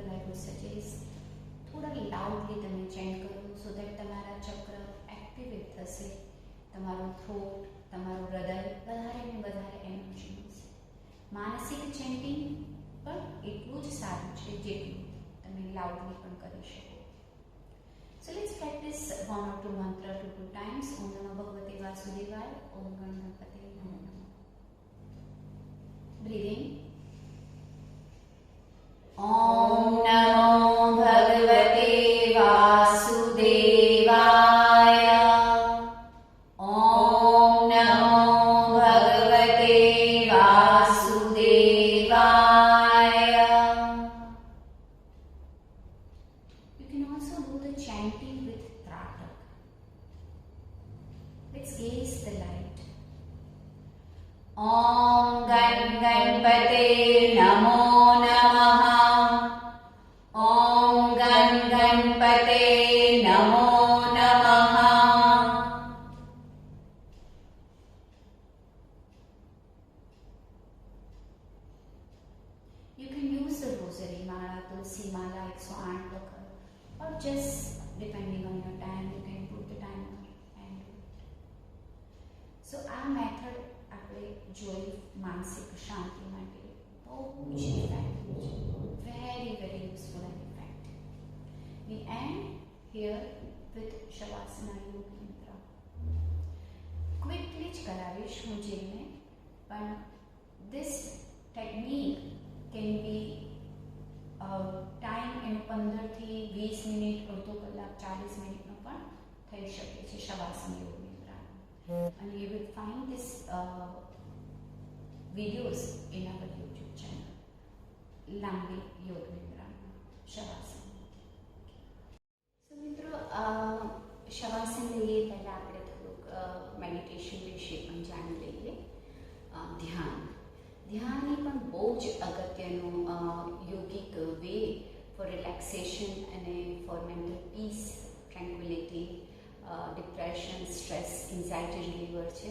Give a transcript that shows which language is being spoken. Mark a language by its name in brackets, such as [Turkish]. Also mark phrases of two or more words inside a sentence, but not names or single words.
[English] I would suggest [Gujarati] થોડા loudly તમે chant કરો [English] so that [Gujarati] તમારા ચક્ર એક્ટિવેટ થશે, તમારું થ્રોટ, તમારું હૃદય વધારે ને વધારે એનર્જી મળશે. માનસિક ચેન્ટિંગ પણ એટલું જ સારું છે જેટલું તમે લાઉડલી પણ કરી શકો. [English] So let's practice one or two mantra 2 times. [Sanskrit] Om Namo Bhagavate Vasudevaya. Om Ganapate Namo Namo. [English] Breathe in. [Sanskrit] Om Namo Bhagavate Vasudevaya. Om Namo Bhagavate Vasudevaya. [English] You can also do the chanting with Tratak. Let's gaze the light. [Sanskrit] Om Gan Ganpate Namo Namaha. Om Gan Ganpate Namo Namaha. [English] You can use the rosary mala, tulsi mala 108 વખત, or just depending on your time you can put the timer and do it. [Gujarati] So આ મેથડ આપણે જોઈ માનસિક શાંતિ માટે બહુ જ ઇફેક્ટિવ છે, [English] very very useful and effective. We end here with Shavasana Yoga Nidra. [Gujarati] Quickly જ કરાવીશ હું જેને પણ [English] This technique can be [Gujarati] ટાઈમ એનો 15થી 20 મિનિટ, અડધો કલાક, 40 મિનિટનો પણ થઈ શકે છે શવાસન યોગ નિદ્રા. [English] અને you will find this videos in our YouTube channel. [Gujarati] લાંબી યોગ નિદ્રા શવાસન. સો મિત્રો, શવાસન લઈએ પહેલાં આપણે થોડુંક મેડિટેશન વિશે પણ જાણી લઈએ. ધ્યાન એ પણ બહુ જ અગત્યનું યોગિક [English] way for relaxation [Gujarati] અને [English] for mental peace, tranquility, depression, stress, anxiety reliever [Gujarati] છે.